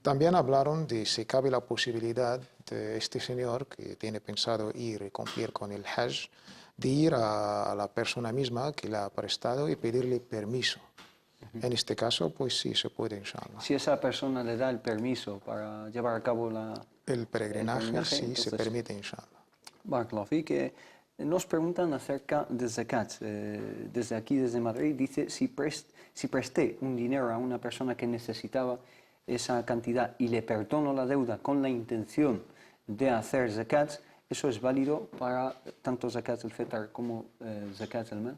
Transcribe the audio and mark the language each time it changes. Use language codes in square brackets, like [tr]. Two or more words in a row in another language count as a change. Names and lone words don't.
[es] También hablaron de si cabe la posibilidad este señor que tiene pensado ir y cumplir con el Hajj, de ir a la persona misma que le ha prestado y pedirle permiso. En este caso, pues sí, se puede, [ar] إن شاء الله. [es] Si esa persona le da el permiso para llevar a cabo El peregrinaje sí entonces, se permite, [ar] إن شاء الله. بارك الله في, [es] que nos preguntan acerca de zakat. Desde aquí, desde Madrid, dice, si presté un dinero a una persona que necesitaba esa cantidad y le perdono la deuda con la intención de hacer zakat, ¿eso es válido para tanto [ar] زكاة الفطر [es] como [ar] زكاة المال?